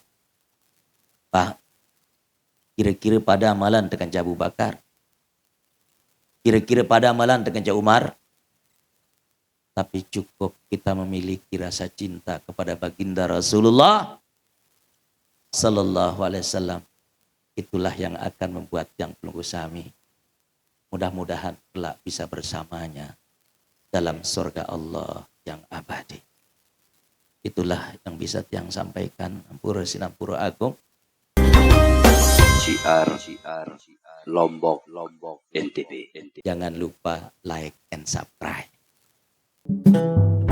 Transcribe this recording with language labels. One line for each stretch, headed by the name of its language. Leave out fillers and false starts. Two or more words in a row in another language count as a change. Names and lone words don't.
Indonesian: Pak, kira-kira pada amalan dengan Abu Bakar, kira-kira pada amalan dengan Umar, tapi cukup kita memiliki rasa cinta kepada baginda Rasulullah
Arabic: صلى الله عليه وسلم.
Indonesian: Itulah yang akan membuat yang pelunggu sami mudah-mudahan kelak bisa bersamanya dalam surga Allah yang abadi. Itulah yang bisa tiang sampaikan.
Sasak: Ampura sinampura agung.
Indonesian: Syiar Lombok NTB. Jangan lupa
English: like and subscribe.